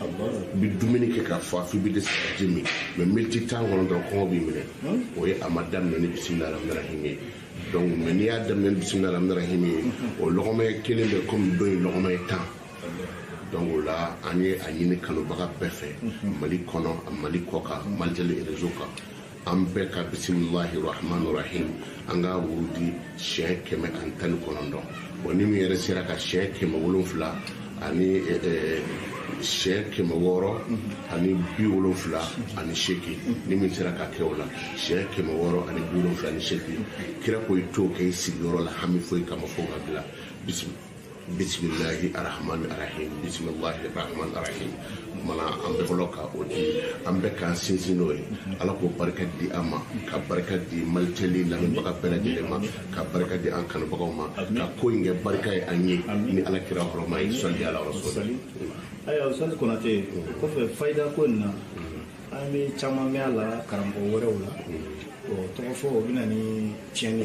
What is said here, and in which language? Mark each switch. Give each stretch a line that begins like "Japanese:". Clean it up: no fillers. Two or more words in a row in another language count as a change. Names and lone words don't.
Bambara: i bɛ dumuni kɛ ka fa f'i bɛ dɛsɛ ka ji min mɛ miniti 10 kɔnɔ dɔrɔn kɔngɔ b'i minɛ o ye a ma daminɛ ni
Arabic: بسم الله الرحمن الرحيم
Bambara: ye donc mɛ n'i y'a daminɛ ni
Arabic: بسم الله الرحمن الرحيم
Bambara: ye o lɔgɔmɛ kelen bɛ komi dɔ in lɔgɔmɛ ye 10 donc o la an ye a ɲini kanubaga bɛɛ fɛ mali kɔnɔ mali kɔ kan malitɛli réseau kan an bɛɛ ka
Arabic: بسم الله الرحمن الرحيم
Bambara: an ka wurudi siɲɛ 119 bon ni min yɛrɛ sera ka siɲɛ 700 ani siɲɛ 600 ani 70 ani 8 ni min sera ka kɛ o la siɲɛ 600 ani 70 ani 8 kira ko i t'o kɛ i sigiyɔrɔ la hami foyi kama fo ka bila
Arabic: بسم الله الرحمن الرحيم بسم الله الرحمن الرحيم
Bambara: mana an bɛ fɔlɔ ka o di an bɛ k'an sinsin n'o ye ala k'o barika di an ma ka barika di malitɛli lamɛnbaga bɛɛ lajɛlen ma ka barika di an kanubagaw ma ka ko in kɛ barika ye an ye ni ala kira hɔrɔma ye
Arabic: صلى على رسول
Bambara: ayiwa Ustaz Konate kɔfɛ fayida ko in na an bɛ caman mɛn a la karamɔgɔ wɛrɛw la tɔgɔ fɔ o bɛ na ni tiɲɛni